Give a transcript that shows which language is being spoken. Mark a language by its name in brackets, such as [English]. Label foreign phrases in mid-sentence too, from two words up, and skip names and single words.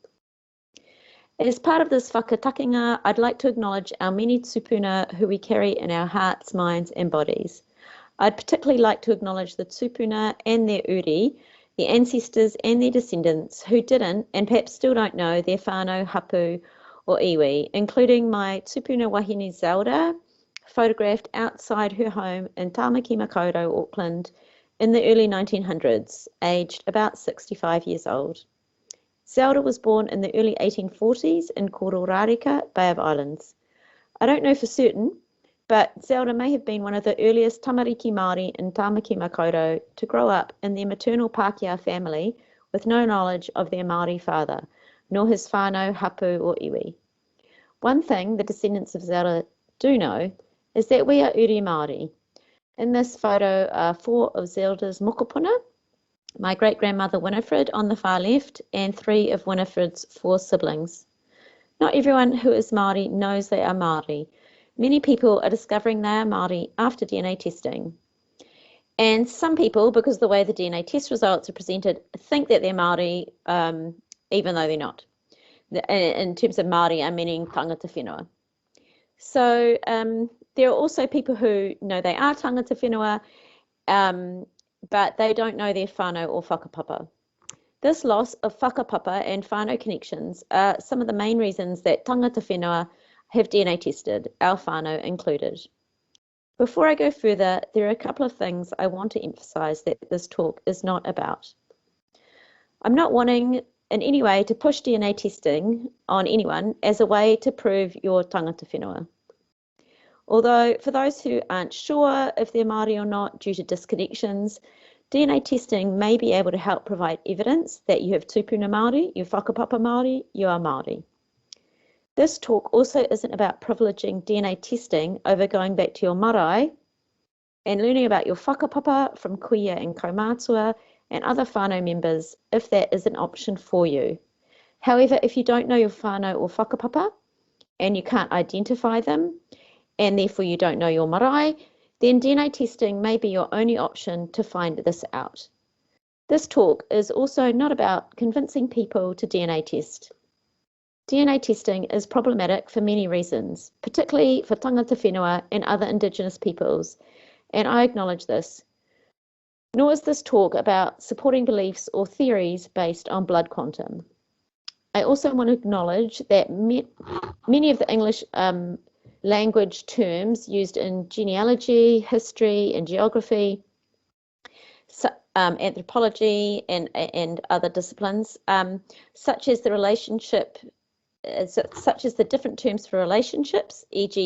[English] As part of this whakatakinga, I'd like to acknowledge our many tupuna who we carry in our hearts, minds and bodies. I'd particularly like to acknowledge the tupuna and their uri, the ancestors and their descendants who didn't and perhaps still don't know their [Māori] whānau, hapu [English] or iwi, including my [Māori] tupuna wahine [English] Zelda, photographed outside her home in Tāmaki Makaurau, Auckland, in the early 1900s, aged about 65 years old. Zelda was born in the early 1840s in Kororareka, Bay of Islands. I don't know for certain, but Zelda may have been one of the earliest [Māori] tamariki Māori [English] in Tāmaki Makaurau to grow up in their maternal Pākehā family with no knowledge of their Māori father, nor his [Māori] whānau, hapu [English] or iwi. One thing the descendants of Zelda do know is that we are [Māori] uri Māori. [English] In this photo are 4 of Zelda's mokopuna, my great-grandmother Winifred on the far left, and 3 of Winifred's 4 siblings. Not everyone who is Māori knows they are Māori. Many people are discovering they are Māori after DNA testing. And some people, because of the way the DNA test results are presented, think that they're Māori, even though they're not. In terms of Māori, I'm meaning [Māori] tangata whenua. [English] So there are also people who know they are [Māori] tangata whenua, [English] but they don't know their whānau or whakapapa. This loss of whakapapa and whānau connections are some of the main reasons that [Māori] tangata whenua [English] have DNA tested, our whānau included. Before I go further, there are a couple of things I want to emphasise that this talk is not about. I'm not wanting in any way to push DNA testing on anyone as a way to prove your [Māori] tangata whenua. [English] Although for those who aren't sure if they're Māori or not due to disconnections, DNA testing may be able to help provide evidence that you have [Māori] tupuna Māori, [English] you [Māori] whakapapa Māori, [English] you are Māori. This talk also isn't about privileging DNA testing over going back to your marae and learning about your whakapapa from kuia and kaumātua and other whānau members if that is an option for you. However, if you don't know your whānau or whakapapa and you can't identify them, and therefore you don't know your marae, then DNA testing may be your only option to find this out. This talk is also not about convincing people to DNA test. DNA testing is problematic for many reasons, particularly for [Māori] tangata whenua [English] and other Indigenous peoples, and I acknowledge this. Nor is this talk about supporting beliefs or theories based on blood quantum. I also want to acknowledge that many of the English language terms used in genealogy, history and geography, anthropology and other disciplines, such as the different terms for relationships, e.g.